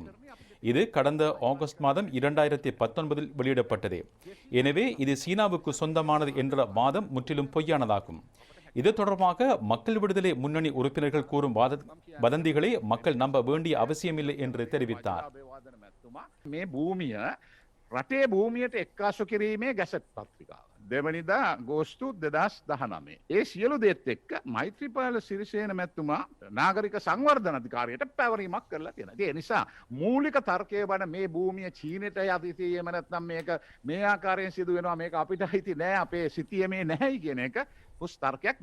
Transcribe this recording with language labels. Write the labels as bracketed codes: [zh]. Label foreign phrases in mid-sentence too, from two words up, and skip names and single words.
[ta] இது கடந்த ஆகஸ்ட் மாதம் 2019 வெளியிடப்பட்டது. எனவே இது சீனாவுக்கு சொந்தமானது என்ற வாதம் முற்றிலும் பொய்யானதாகும். இது தொடர்பாக மக்கள் விடுதலை முன்னணி உறுப்பினர்கள் கூறும் வதந்திகளை மக்கள் நம்ப வேண்டிய அவசியமில்லை என்று தெரிவித்தார். [si] රටේ භූමියට එක්කාසු කිරීමේ ගැසට් පත්‍රිකාව. දෙවනිදා ගෝස්තු 2019. ඒ සියලු දේත් එක්ක මෛත්‍රීපාල සිරිසේන මැතිතුමා නාගරික සංවර්ධන අධිකාරියට පැවරීමක් කරලා තියෙනවා. ඒ නිසා මූලික තර්කය වන මේ භූමිය චීනෙට යටි එහෙම නැත්නම් මේක මේ ආකාරයෙන් සිදු වෙනවා මේක අපිට හිති නෑ අපේ සිතියමේ නැහැයි කියන එක පුස් තර්කයක්.